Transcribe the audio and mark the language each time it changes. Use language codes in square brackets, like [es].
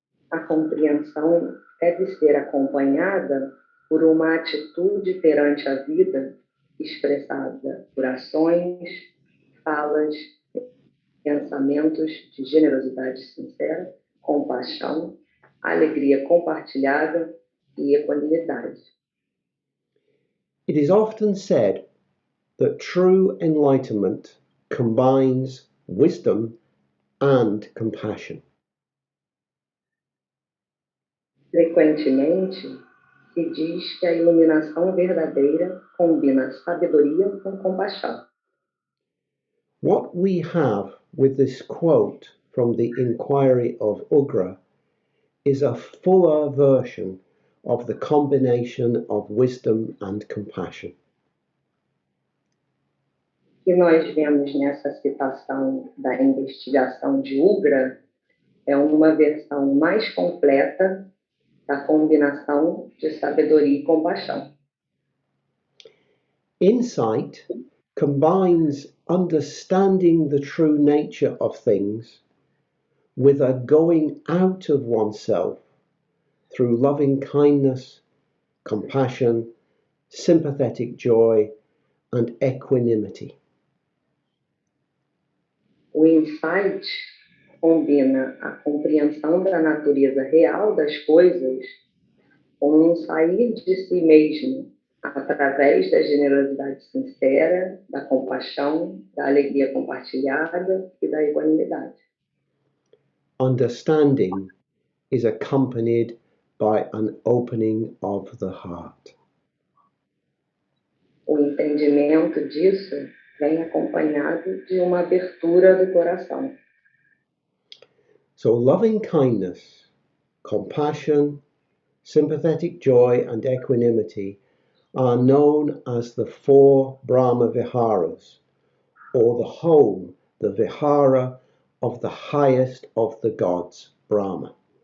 [pt] A compreensão deve ser acompanhada por uma atitude perante a vida expressada por ações, falas, pensamentos de generosidade sincera, compaixão, alegria compartilhada e equanimidade. [en] It is often said that true enlightenment combines wisdom and compassion. [pt] Frequentemente, se diz que a iluminação verdadeira combina sabedoria com compaixão. [en] What we have with this quote from the Inquiry of Ugra is a fuller version of the combination of wisdom and compassion. [pt] O que nós vemos nessa citação da investigação de Ugra é uma versão mais completa da combinação de sabedoria e compaixão. [en] Insight combines understanding the true nature of things with a going out of oneself through loving kindness, compassion, sympathetic joy, and equanimity. [pt] O insight combina a compreensão da natureza real das coisas com um sair de si mesmo através da generosidade sincera, da compaixão, da alegria compartilhada e da equanimidade. [en] Understanding is accompanied by an opening of the heart. [pt] O entendimento disso vem acompanhado de uma abertura do coração. [en] So loving kindness, compassion, sympathetic joy, and equanimity are known as the 4 Brahma Viharas, or the home, the Vihara of the highest of the gods, Brahma.